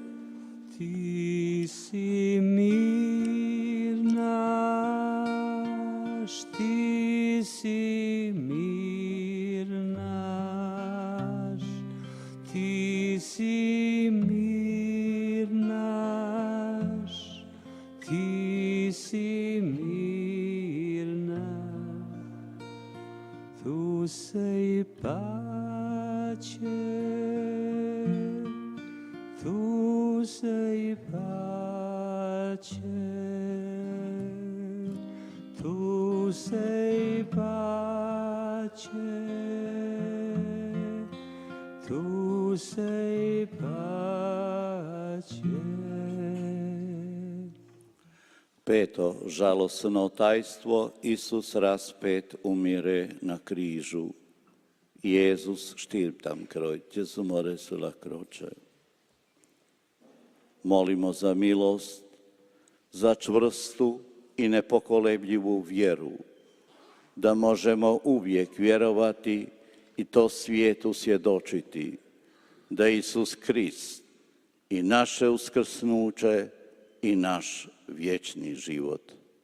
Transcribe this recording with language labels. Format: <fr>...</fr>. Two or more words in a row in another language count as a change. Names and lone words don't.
<hr>Ti si mir naš, Ti si mir naš, Ti si mir naš, Ti si mir naš.</hr> <it>tu sei pace, tu sei pace, tu sei pace.</it> <hr>Peto žalosno tajstvo, Isus raspet umire na križu.</hr> <de>Jezus stirbt am Kreuz,</de> <it>Gesù muore sulla croce.</it> <hr>Molimo za milost, za čvrstu i nepokolebljivu vjeru, da možemo uvijek vjerovati i to svijetu svjedočiti, da Isus Krist i naše uskrsnuće i naš vječni život.</hr>